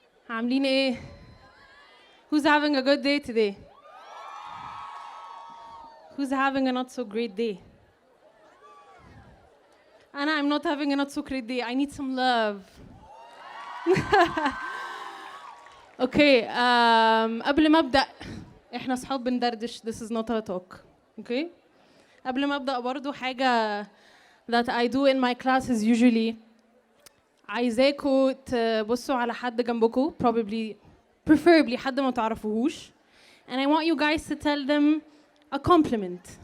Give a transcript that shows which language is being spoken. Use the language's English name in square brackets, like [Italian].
[Arabic] عاملين ايه؟ [English] Who's having a good day today? Who's having a not so great day? I'm not having a not so great day. I need some love. [Arabic] Okay, قبل ما أبدأ احنا اصحاب بندردش. [English] This is not a talk. Okay? [Arabic] قبل ما أبدأ برضو حاجة [English] that I do in my classes usually. [Arabic] عايزاكوا تبصوا على حد جنبكوا, [English] preferably [Arabic] حد ما تعرفوهوش, [English] and I want you guys to tell them a compliment.